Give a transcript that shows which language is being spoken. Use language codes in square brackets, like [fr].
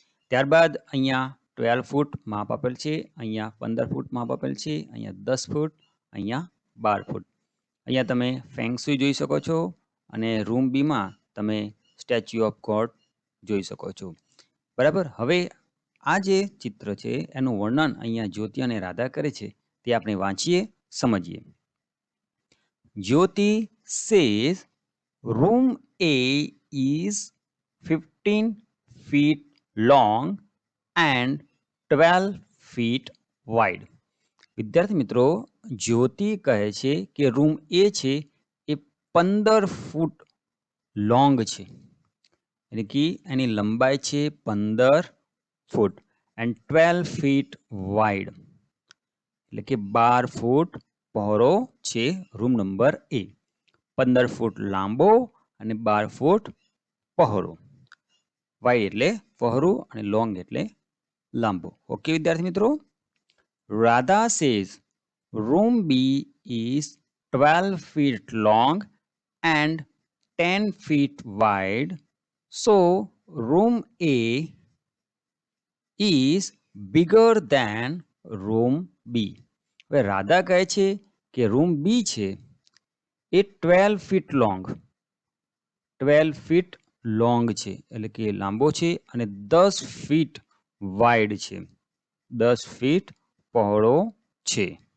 [gu] ત્યારબાદ અહીંયા 12 ફૂટ માપ આપેલ છે, અહીંયા 15 ફૂટ માપ આપેલ છે, અહીંયા 10 ફૂટ, અહીંયા 12 ફૂટ. અહીંયા તમે ફેંગ શુઇ જોઈ શકો છો અને રૂમ બીમાં તમે સ્ટેચ્યુ ઓફ ગોડ જોઈ શકો છો. બરાબર. હવે આ જે ચિત્ર છે એનું વર્ણન અહીંયા જ્યોતિ અને રાધા કરે છે, તે આપણે વાંચીએ, સમજીએ. [en] Jyoti says room A is 15 feet long and 12 feet wide. [gu] વિદ્યાર્થી મિત્રો, જ્યોતિ કહે છે કે રૂમ એ છે એ 15 ફૂટ લોંગ છે, એટલે કે એની લંબાઈ છે 15 ફૂટ એન્ડ 12 ફીટ વાઇડ, એટલે કે 12 ફૂટ પહોળો છે રૂમ નંબર એ. 15 ફૂટ લાંબો અને 12 ફૂટ પહોળો. વાઇડ એટલે પહોળું અને લોંગ એટલે લાંબો. ઓકે વિદ્યાર્થી મિત્રો. [en] Radha says room B is 12 feet long and 10 feet wide. So room A is bigger than room B. [gu] હવે રાધા કહે છે કે રૂમ બી છે એ 12 ફીટ લોંગ, 12 ફીટ લોંગ છે એટલે કે લાંબો છે અને 10 ફીટ વાઇડ છે, 10 ફીટ પહોળો છે.